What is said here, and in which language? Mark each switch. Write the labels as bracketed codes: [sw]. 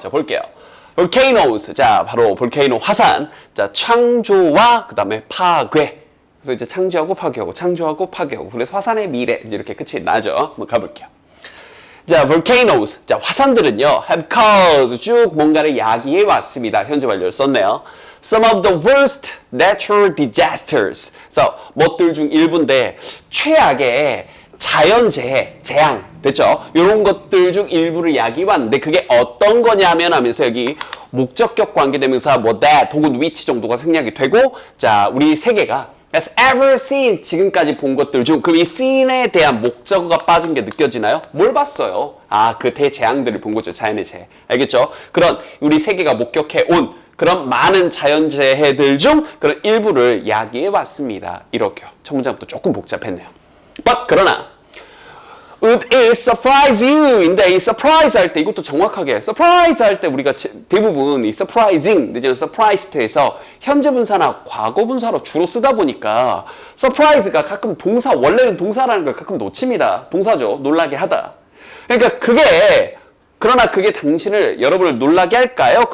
[ko] 자, 볼게요. volcanoes. 자, 바로 볼케이노 화산. 자, 창조와 그 다음에 파괴. 그래서 이제 창조하고 파괴하고 창조하고 파괴하고 그래서 화산의 미래 이렇게 끝이 나죠. 한번 가볼게요. 자, volcanoes. 자, 화산들은요, [en] have caused [ko] 쭉 뭔가를 야기해 왔습니다. 현재 완료를 썼네요. [en] Some of the worst natural disasters. [ko] 그래서 뭐들 중 일부인데 최악의 자연재해, 재앙 됐죠? 이런 것들 중 일부를 야기해 왔는데 그게 어떤 거냐면 하면서 여기 목적격 관계대명사 뭐 that 혹은 which 정도가 생략이 되고 자, 우리 세계가 [en] has ever seen [ko] 지금까지 본 것들 중 그럼 이 seen에 대한 목적어가 빠진 게 느껴지나요? 뭘 봤어요? 아, 그 대재앙들을 본 거죠. 자연의 재해. 알겠죠? 그런 우리 세계가 목격해 온 그런 많은 자연재해들 중 그런 일부를 야기해 왔습니다. 이렇게요. 첫 문장부터 조금 복잡했네요. [en] But [ko] 그러나 [en] Would it surprise you? [ko] 인데 이 surprise 할 때 이것도 정확하게 surprise 할 때 우리가 대부분 이 surprising 내지는 surprised에서 현재 분사나 과거 분사로 주로 쓰다 보니까 surprise가 가끔 동사 원래는 동사라는 걸 가끔 놓칩니다. 동사죠. 놀라게 하다. 그러니까 그러나 그게 당신을 여러분을 놀라게 할까요?